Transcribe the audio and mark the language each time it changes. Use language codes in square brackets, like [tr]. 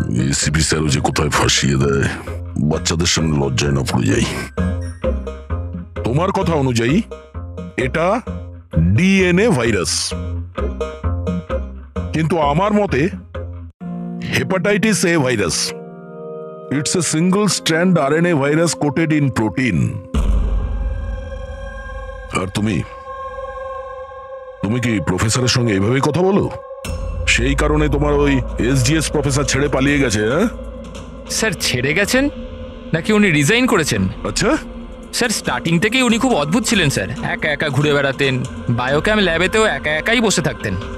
[bn] ACP স্যারও যে কোথায় ফাঁসিয়ে দেয়, বাচ্চাদের সঙ্গে লজ্জায় না পড়ে যাই। তোমার কথা অনুযায়ী এটা ডিএনএ ভাইরাস, কিন্তু আমার মতে [en] Hepatitis A virus. It's a single strand RNA virus coated in protein. [bn] আর তুমি কি প্রফেসরের সঙ্গে এইভাবে কথা বলো? সেই কারণে তোমার ওই এসজিএস প্রফেসর ছেড়ে পালিয়ে গেছে? হ্যাঁ স্যার, ছেড়ে গেছেন নাকি উনি রিজাইন করেছেন? আচ্ছা, স্যার স্টার্টিং থেকেই উনি খুব অদ্ভুত ছিলেন স্যার। একা একা ঘুরে বেড়াতেন, বায়োক্যাম ল্যাবেতেও একা একাই বসে থাকতেন।